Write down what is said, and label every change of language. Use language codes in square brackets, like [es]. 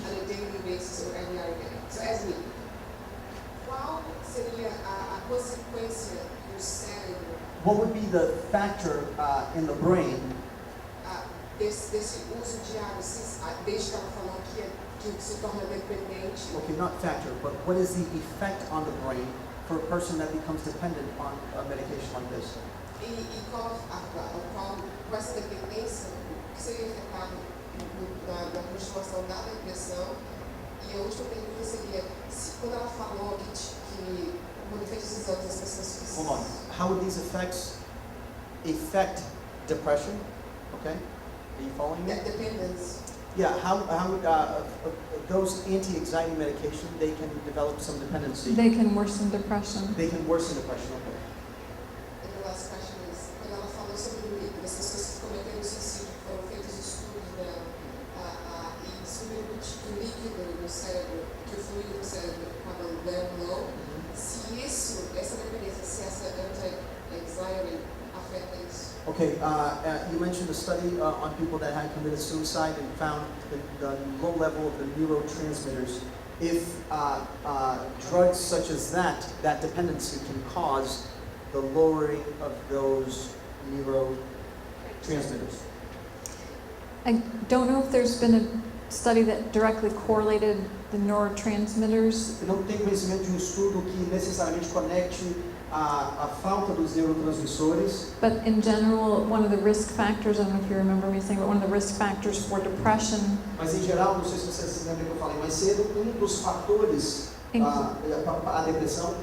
[en] on a daily basis or every other day. [pt] So as me, qual seria a consequência no cérebro [en] What would be the factor in the brain? [pt] desse uso diário, desde que ela falou que se torna dependente? [en] Okay, not factor, but what is the effect on the brain for a person that becomes dependent on a medication like this? [pt] E qual essa dependência, o que seria afetado na continuação da depressão? E a última pergunta seria, quando ela falou que quando fez os exames as pessoas [en] Hold on. How would these effects affect depression? Okay, are you following me? that dependence. Yeah. How those anti-anxiety medication, they can develop some dependency. They can worsen depression. They can worsen depression. Okay. And the last question is, [pt] quando ela falou sobre o líquido, as pessoas que cometeram suicídio, foram feitos estudos dela, e descobriram que o líquido no cérebro, que o fluido no cérebro estava [en] very low, [pt] se essa dependência, se essa anti-anxiety afeta isso. [en] Okay, you mentioned a study on people that had committed suicide and found the low level of the neurotransmitters. If drugs such as that dependency can cause the lowering of those neurotransmitters. I don't know if there's been a study that directly correlated the neurotransmitters. [pt] Eu não tenho conhecimento de um estudo que necessariamente conecte a falta dos neurotransmissores. [en] But in general, one of the risk factors, I don't know if you remember me saying, but one of the risk factors for depression [pt] Mas em geral, não sei se vocês se lembram que eu falei mais cedo, dos fatores a depressão